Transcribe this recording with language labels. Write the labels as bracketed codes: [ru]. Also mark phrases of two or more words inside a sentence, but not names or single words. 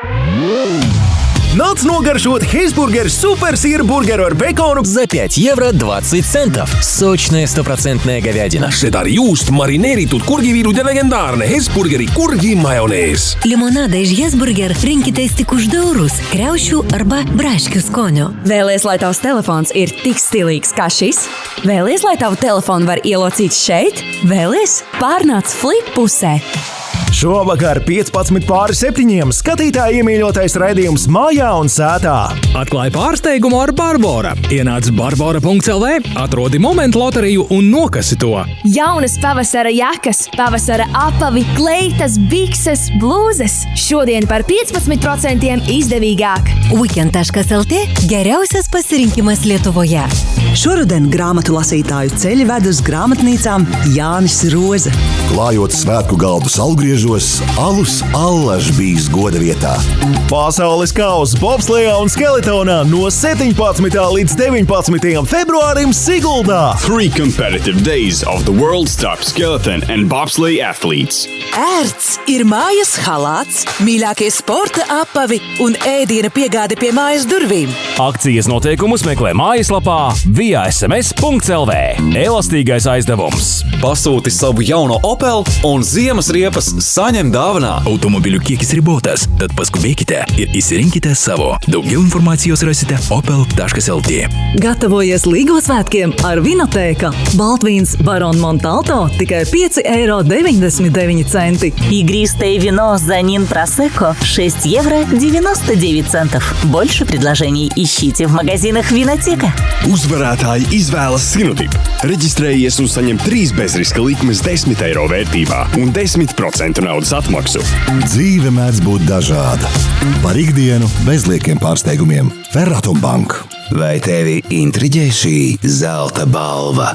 [lv] Nāc nogaršot Hesburger [ru] супер сыр бургеру [lv] ar бекону [ru] за 5 евро 20 центов. Сочная стопроцентная говядина. [et] Šedar juust, marineeritud kurgiviirud ja legendaarne Hesburgeri kurgimajonees. [lt] Limonāde iš Hesburger rinkitēs tik už $2 kraušu arba brašķu skoniu. [lv] Vēlies, lai tavs telefons ir tik stilīgs kā šis? Vēlies, lai tavu telefonu var ielocīt šeit? Vēlies? Pārnāc Flip pusē! Šovakar 15:7 skatītāji iemīļotais raidījums Mājā un sētā. Atklāj pārsteigumu ar Barbora. Ienāc barbora.lv, atrodi momentu loteriju un nokasi to. Jaunas pavasara jakas, pavasara apavi, kleitas, bikses, blūzes. Šodien par 15% izdevīgāk. [lt] Weekend.lt geriausias pasirinkimas Lietuvoje. [lv] Šoruden grāmatu lasītāju ceļi ved uz grāmatnīcām Jānis Roze. Klājot svētku galdu salgriežos, alus allaž bijis goda vietā. Pasaules kausa bobslejā un skeletonā no 17. līdz 19. februārim Siguldā. [en] 3 competitive days of the world's top skeleton and bobsleigh athletes. [lv] Ērts ir mājas halāts, mīļākie sporta apavi un ēdiena piegāde pie mājas durvīm. Akcijas noteikumus meklē mājaslapā via.sms.lv. Elastīgais aizdevums. Pasūti savu jauno Opel un ziemas riepas saņem dāvanā. [lt] Automobiliu kiekis ribotas, tad paskubēkite ir izsirinkite savo. Daugiau informacijos rasite opel.lt. [lv] Gatavojies Līgo svētkiem ar Vinotēka. Baltvīns Baron Montalto tikai €5,99. [ru] Игристое вино Занин Просекко 6 евро 99 центов. Больше предложений ищите в магазинах Винотека. [lv] Uzvarētāji izvēlas Sinotipu. Reģistrējies un saņem 3 bezriska likmes €10 vērtībā un 10% naudas atmaksu. Dzīve mēdz būt dažāda. Par ikdienu bez liekiem pārsteigumiem. Ferratumbank. Vai tevi intriģē šī zelta balva?